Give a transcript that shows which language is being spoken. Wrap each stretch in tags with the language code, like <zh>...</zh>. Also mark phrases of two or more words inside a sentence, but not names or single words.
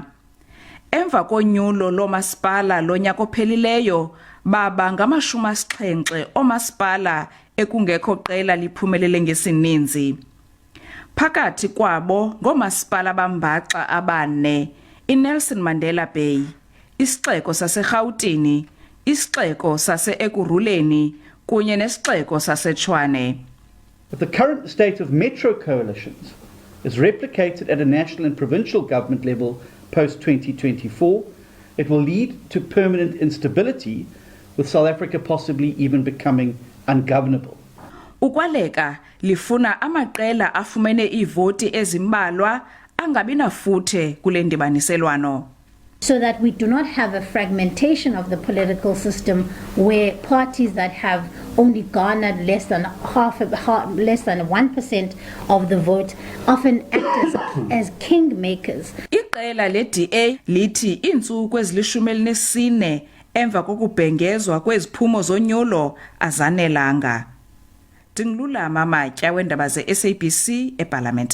<xh>Emva konyulo loomasipala lonyaka ophelileyo baba ngama-70 oomasipala ekungekho qela liphumelele ngesininzi. Phakathi kwabo ngoomasipala bambaxa abane, iNelson Mandela Bay, isixeko saseRhawutini, isixeko sase-Ekurhuleni kunye nesixeko saseTshwane.</xh> <en>But the current state of metro coalitions is replicated at a national and provincial government level post-2024. It will lead to permanent instability, with South Africa possibly even becoming ungovernable.</en> <xh>Ukwaleka lifuna amaqela afumene iivoti ezimbalwa angabinafuthe kule ndibaniselwano.</xh> <en>So that we do not have a fragmentation of the political system where parties that have only garnered less than 1% of the vote often act as kingmakers.</en> <xh>Iqela le-DA lithi iintsuku ezili-14 emva kokubhengezwa kweziphumo zonyulo azanelanga. Ndingululama Matya weendaba ze-SABC eParlamente.</xh>